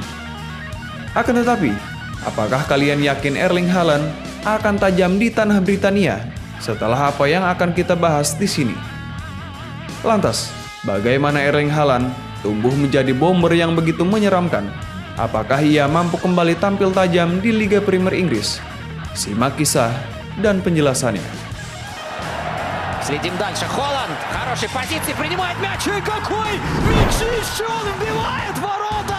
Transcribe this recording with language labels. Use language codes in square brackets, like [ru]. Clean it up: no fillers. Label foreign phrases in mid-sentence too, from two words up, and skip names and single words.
[id] Akan tetapi, apakah kalian yakin Erling Haaland akan tajam di tanah Britania setelah apa yang akan kita bahas di sini? Lantas, bagaimana Erling Haaland tumbuh menjadi bomber yang begitu menyeramkan? Apakah ia mampu kembali tampil tajam di Liga Premier Inggris? Simak kisah dan penjelasannya. [ru] Следим дальше. Холланд. Хорошей позиции. Принимает мяч. И какой мяч еще! Он вбивает ворота!